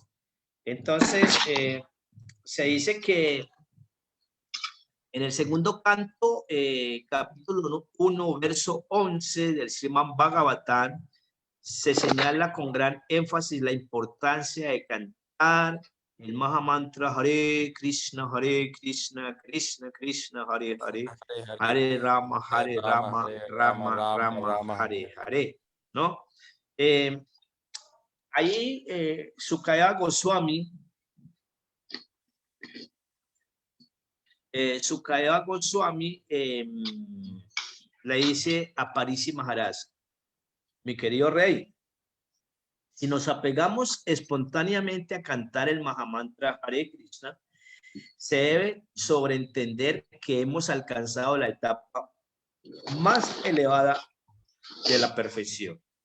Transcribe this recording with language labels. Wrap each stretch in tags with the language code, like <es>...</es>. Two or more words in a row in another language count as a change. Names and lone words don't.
<es>Entonces, se dice que en el segundo canto, capítulo 1, verso 11 del Srimad Bhagavatam, se señala con gran énfasis la importancia de cantar el Mahamantra Hare Krishna, Krishna Krishna, Hare Hare, Hare Rama, Rama, Rama, Hare Hare, ¿no? Ahí Sukadeva Goswami, le dice a Parisi Maharaj, mi querido rey, si nos apegamos espontáneamente a cantar el Mahamantra Hare Krishna, se debe sobreentender que hemos alcanzado la etapa más elevada de la perfección.</es>